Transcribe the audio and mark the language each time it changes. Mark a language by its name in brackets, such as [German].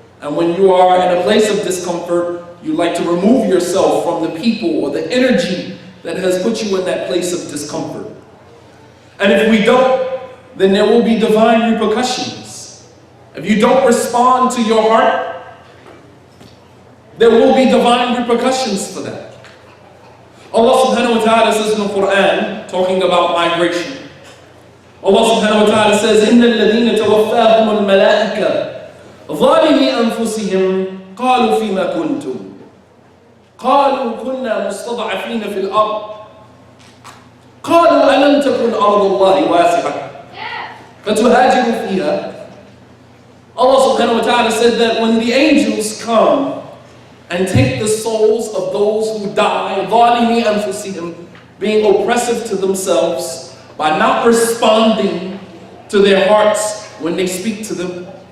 [English] And when you are in a place of discomfort, you like to remove yourself from the people or the energy that has put you in that place of discomfort. And if we don't, then there will be divine repercussions. If you don't respond to your heart, there will be divine repercussions for that. Allah subhanahu wa ta'ala says in the Quran, talking about migration, Allah subhanahu wa ta'ala says, [Arabic] إِنَّ الَّذِينَ تَوَفَّاهُمُ الْمَلَائِكَةُ ظَالِمِي أَنفُسِهِمْ قَالُوا فِيمَا كُنْتُمْ قالوا كنا مستضعفين في الأرض قالوا ألم تكن أرض الله واسعة فتهاجروا فيها. [English] Allah subhanahu wa ta'ala said that when the angels come and take the souls of those who die, [Arabic] ظالمي أنفسهم, [English] being oppressive to themselves by not responding to their hearts when they speak to them.